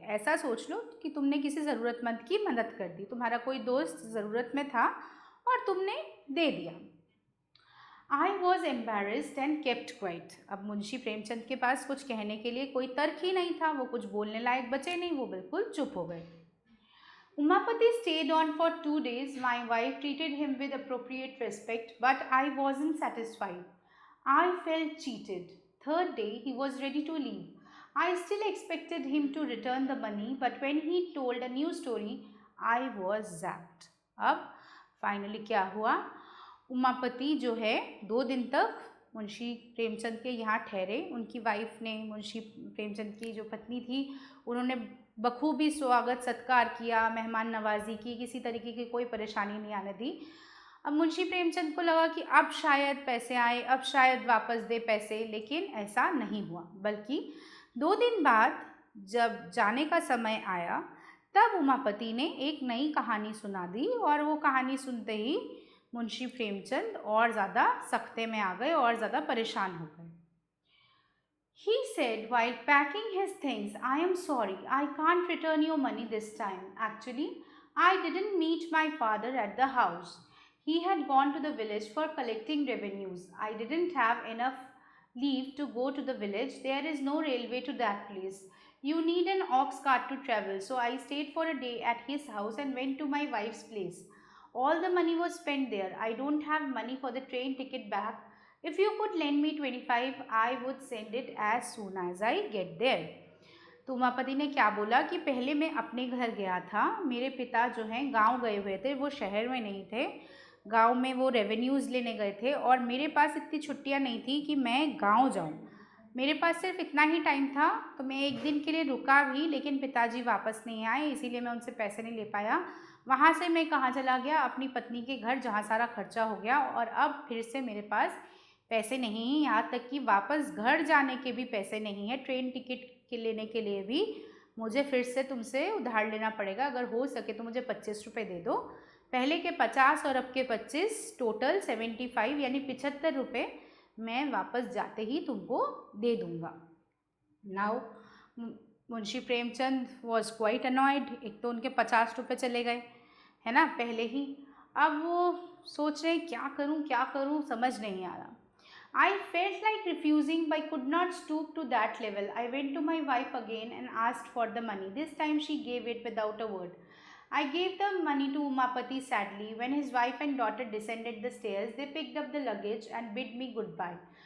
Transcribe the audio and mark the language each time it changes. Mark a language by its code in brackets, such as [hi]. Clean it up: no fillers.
[hi] ऐसा सोच लो कि तुमने किसी ज़रूरतमंद की मदद कर दी, तुम्हारा कोई दोस्त ज़रूरत में था और तुमने दे दिया। [en] I was embarrassed and kept quiet. [hi] अब मुंशी प्रेमचंद के पास कुछ कहने के लिए कोई तर्क ही नहीं था, वो कुछ बोलने लायक बचे नहीं, वो बिल्कुल चुप हो गए। [en] Umapati stayed on for 2 days. My wife treated him with appropriate respect, but I wasn't satisfied. I felt cheated. Third day, he was ready to leave. I still expected him to return the money, but when he told a new story, I was zapped. [hi] अब finally क्या हुआ, उमापति जो है 2 दिन तक मुंशी प्रेमचंद के यहाँ ठहरे। उनकी वाइफ ने, मुंशी प्रेमचंद की जो पत्नी थी, उन्होंने बखूबी स्वागत सत्कार किया, मेहमान नवाजी की, किसी तरीके की कोई परेशानी नहीं आने दी। अब मुंशी प्रेमचंद को लगा कि अब शायद पैसे आए, अब शायद वापस दे पैसे, लेकिन ऐसा नहीं हुआ। बल्कि 2 दिन बाद जब जाने का समय आया, तब उमापति ने एक नई कहानी सुना दी, और वो कहानी सुनते ही मुंशी प्रेमचंद और ज़्यादा सख्ते में आ गए और ज़्यादा परेशान हो गए। [en] He said while packing his things, I am sorry, I can't return your money this time. Actually, I didn't meet my father at the house. He had gone to the village for collecting revenues. I didn't have enough leave to go to the village. There is no railway to that place. You need an ox cart to travel. So I stayed for a day at his house and went to my wife's place. All the money was spent there. I don't have money for the train ticket back. If you could lend me 25, I would send it as soon as I get there. [hi] तो उमापति ने क्या बोला कि पहले मैं अपने घर गया था, मेरे पिता जो हैं गांव गए हुए थे, वो शहर में नहीं थे, गांव में वो रेवेन्यूज़ लेने गए थे, और मेरे पास इतनी छुट्टियां नहीं थी कि मैं गांव जाऊं। मेरे पास सिर्फ इतना ही टाइम था, तो मैं एक दिन के लिए रुका भी, लेकिन पिताजी वापस नहीं आए, इसीलिए मैं उनसे पैसे नहीं ले पाया। वहाँ से मैं कहाँ चला गया, अपनी पत्नी के घर, जहाँ सारा खर्चा हो गया, और अब फिर से मेरे पास पैसे नहीं हैं, यहाँ तक कि वापस घर जाने के भी पैसे नहीं है। ट्रेन टिकट के लेने के लिए भी मुझे फिर से तुमसे उधार लेना पड़ेगा। अगर हो सके तो मुझे 25 रुपये दे दो। पहले के 50 और अब के 25, टोटल 75 यानी 75 रुपये मैं वापस जाते ही तुमको दे दूँगा। [en] Now Munshi Premchand was quite annoyed. [hi] एक तो उनके 50 रुपये चले गए, है ना, पहले ही। अब वो सोच रहे क्या करूँ समझ नहीं आ रहा। [en] I felt like refusing but could not stoop to that level. I went to my wife again and asked for the money. This time she gave it without a word. I gave the money to Umapati sadly. When his wife and daughter descended the stairs, they picked up the luggage and bid me goodbye.